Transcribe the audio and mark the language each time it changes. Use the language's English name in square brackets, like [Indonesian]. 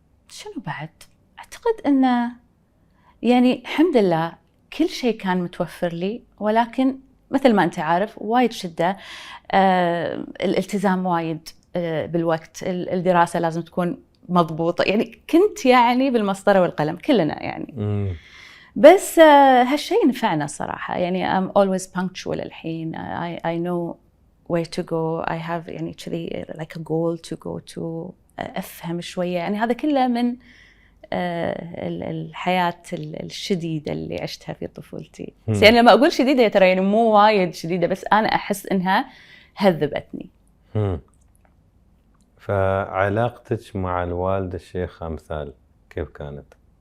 [Arabic] شنو بعد؟ اعتقد انه يعني الحمد لله كل شيء كان متوفر لي، ولكن مثل ما انت عارف وايد شده. الالتزام وايد بالوقت، الدراسه لازم تكون مضبوطه، يعني كنت يعني بالمسطره والقلم كلنا يعني. بس هالشيء نفعنا صراحه، يعني [English] I'm always punctual [Arabic] الحين. [English] I know where to go. I have [Arabic] يعني كذي [English] like a goal to go to. [Arabic] افهم شويه يعني. هذا كله من الحياة الشديدة اللي عشتها في طفولتي. بس يعني لما أقول شديدة ترى يعني مو وايد شديدة، بس أنا أحس إنها هذبتني. فعلاقتك مع الوالدة الشيخة أمثال كيف كانت؟